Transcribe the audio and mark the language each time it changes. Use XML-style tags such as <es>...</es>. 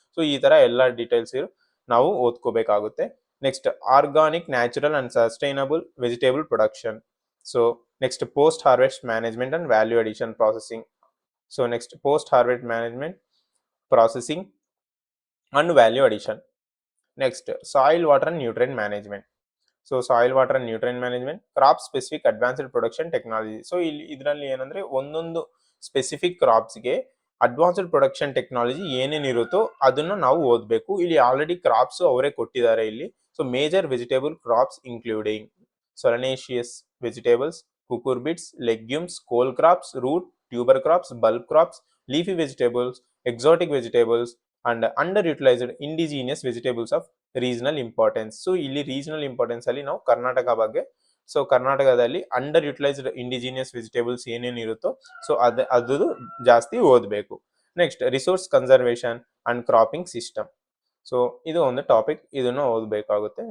<kn>So ಈ ತರ ಎಲ್ಲ ಡೀಟೇಲ್ಸ್ ನಾವು ಓದ್ಕೋಬೇಕಾಗುತ್ತೆ.</kn> <en>Next organic, natural and sustainable vegetable production. So next post harvest management and value addition processing. So next post harvest management, processing and value addition. Next, soil, water and nutrient management. So soil, water and nutrient management, crop specific advanced production technology.</en> <kn>So ಇದರಲ್ಲಿ ಏನಂದ್ರೆ ಒಂದೊಂದು specific ಕ್ರಾಪ್ಸ್ಗೆ advanced production technology ಏನೇನಿರುತ್ತೋ ಅದನ್ನು ನಾವು ಓದಬೇಕು. ಇಲ್ಲಿ already crops ಅವರೇ ಕೊಟ್ಟಿದ್ದಾರೆ ಇಲ್ಲಿ.</kn> <en>So major vegetable crops including solanaceous vegetables, cucurbits, legumes, cole crops, root, tuber crops, bulb crops, leafy vegetables, exotic vegetables and underutilized indigenous vegetables of regional importance.</en> <kn>So ಇಲ್ಲಿ regional importance ಅಲ್ಲಿ ನಾವು ಕರ್ನಾಟಕ ಬಗ್ಗೆ, so ಕರ್ನಾಟಕದಲ್ಲಿ under utilised indigenous vegetables ಏನೇನಿರುತ್ತೋ so ಅದು ಜಾಸ್ತಿ ಓದಬೇಕು.</kn> <en>Next resource conservation and cropping system.</en> <kn>So ಇದು ಒಂದು ಟಾಪಿಕ್, ಇದನ್ನು ಓದಬೇಕಾಗುತ್ತೆ.</kn>